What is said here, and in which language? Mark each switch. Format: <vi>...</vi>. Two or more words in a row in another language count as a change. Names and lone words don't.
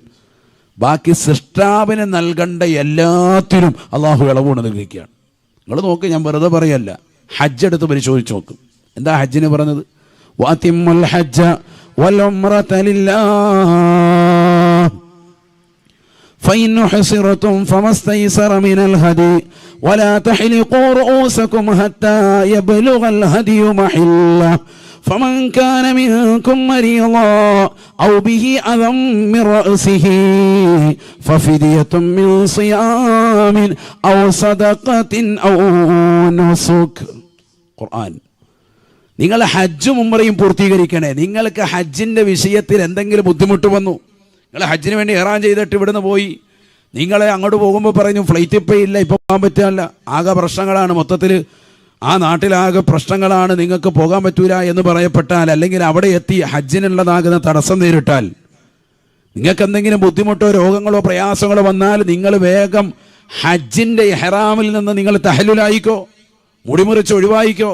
<ml>ബാക്കി സൃഷ്ടാവിന് നൽകേണ്ട എല്ലാത്തിനും അള്ളാഹു ഇളവ് നൽകിയിരിക്കുകയാണ്. നിങ്ങൾ നോക്ക്, ഞാൻ വെറുതെ പറയല്ല, ഹജ്ജ് എടുത്ത് പരിശോധിച്ച് നോക്കും. എന്താ ഹജ്ജിന് പറഞ്ഞത്?</ml> <ar>وأتموا الحج والعمرة لله. فإن حصرتم فما استيسر من الهدي ولا تحلقوا رؤوسكم حتى يبلغ الهدي محله فمن كان منكم مريضا أو به أذى من رأسه ففدية من صيام أو صدقة أو نسك.</ar> <ml>ഖുർആൻ. നിങ്ങൾ ഹജ്ജും ഉംറയും പൂർത്തീകരിക്കണേ. നിങ്ങൾക്ക് ഹജ്ജിൻ്റെ വിഷയത്തിൽ എന്തെങ്കിലും ബുദ്ധിമുട്ട് വന്നു, നിങ്ങൾ ഹജ്ജിന് വേണ്ടി ഇഹ്റാം ചെയ്തിട്ട് ഇവിടുന്ന് പോയി, നിങ്ങളെ അങ്ങോട്ട് പോകുമ്പോൾ പറഞ്ഞു ഫ്ലൈറ്റ് ഇപ്പം ഇല്ല, ഇപ്പം പോകാൻ പറ്റില്ല, ആകെ പ്രശ്നങ്ങളാണ്, മൊത്തത്തിൽ ആ നാട്ടിലാകെ പ്രശ്നങ്ങളാണ്, നിങ്ങൾക്ക് പോകാൻ പറ്റൂല എന്ന് പറയപ്പെട്ടാൽ, അല്ലെങ്കിൽ അവിടെ എത്തി ഹജ്ജിനുള്ളതാകുന്ന തടസ്സം നേരിട്ടാൽ, നിങ്ങൾക്ക് എന്തെങ്കിലും ബുദ്ധിമുട്ടോ രോഗങ്ങളോ പ്രയാസങ്ങളോ വന്നാൽ നിങ്ങൾ വേഗം ഹജ്ജിൻ്റെ ഇഹ്റാമിൽ നിന്ന് നിങ്ങൾ തഹല്ലുലായിക്കോ, മുടിമുറിച്ച് ഒഴിവായിക്കോ.</ml>